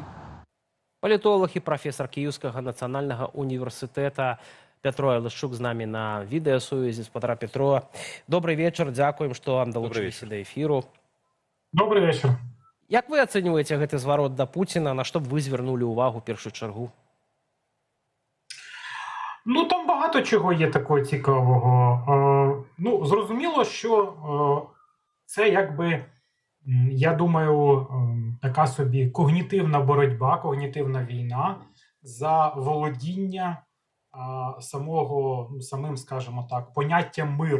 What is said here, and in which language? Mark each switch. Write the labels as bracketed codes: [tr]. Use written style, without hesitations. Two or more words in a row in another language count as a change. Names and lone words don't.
[be] Палітолог і прафесар Кіеўскага нацыянальнага універсітэта Пятро Ялышчук з намі на відэасувязі. Спадара Пятро, добрый вечар, дзякуем, што далучыліся да эфіру. [uk] Добрый вечер. Як вы ацэньваеце гэты зварот да Пуціна, на што б вы звярнулі ўвагу ў першую чаргу? Ну, там багато чого є такого цікавого. Ну, зрозуміло, що це якби, я думаю, така собі когнітивна боротьба, когнітивна війна за володіння самим, скажімо так, поняттям мир.